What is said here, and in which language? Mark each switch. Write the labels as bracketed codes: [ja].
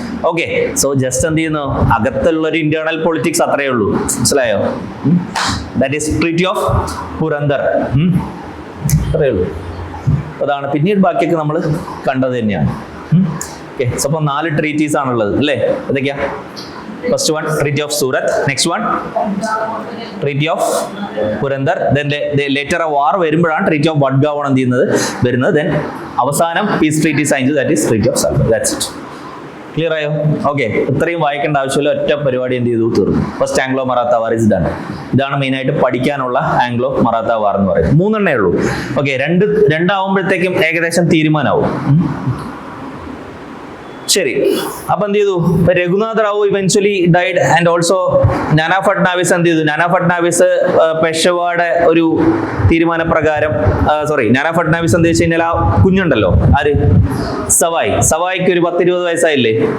[ml] Okay, so just എന്ത് ചെയ്യുന്നു, അകത്തുള്ള ഒരു ഇന്റേണൽ പൊളിറ്റിക്സ് അത്രയേ ഉള്ളൂ. മനസ്സിലായോ? That is treaty of Purandar. അത്രയേ ഉള്ളൂ. അതാണ്, പിന്നീട് ബാക്കിയൊക്കെ നമ്മൾ കണ്ടത് തന്നെയാണ്. ഓക്കെ, സോ അപ്പൊ 4 ട്രീറ്റീസ് ആണുള്ളത് അല്ലേ? ഏതൊക്കെയാ? [en] First one, Treaty of Surat. Next one, Treaty of Purandar. Then later a war [ml] വരുമ്പോഴാണ് [en] Treaty of Vadgaon [ml] എന്ത് ചെയ്യുന്നത് വരുന്നത്. Then അവസാനം പീസ് ട്രീറ്റി സൈൻ ചെയ്തു, [en] that is [ml] Treaty of Salva. [en] That's it. [ml] Clear ആയോ? ഓക്കെ, ഇത്രയും വായിക്കേണ്ട ആവശ്യമില്ല, ഒറ്റ പരിപാടി എന്ത് ചെയ്തു, തീർന്നു. [en] First Anglo Maratha war is done. [ml] ഇതാണ് മെയിനായിട്ട് പഠിക്കാനുള്ള ആംഗ്ലോ മറാത്ത വാർ എന്ന് പറയുന്നത്. 3 എണ്ണേ ഉള്ളൂ. ഓക്കെ, രണ്ടാവുമ്പോഴത്തേക്കും ഏകദേശം തീരുമാനമാവും. ശരി, അപ്പൊ എന്ത് ചെയ്തു, Raghunath Rao [en] eventually died and also [ml] നാനാ ഫഡ്നാവിസ് എന്ത് ചെയ്തു, നാനാ ഫഡ്നാവിസ് പെഷവായുടെ ഒരു തീരുമാനപ്രകാരം നാനാ ഫഡ്നാവിസ് എന്ത് വെച്ച് കഴിഞ്ഞാൽ ആ കുഞ്ഞുണ്ടല്ലോ, ആര്, സവായിക്ക് ഒരു 10-20 വയസ്സായില്ലേ.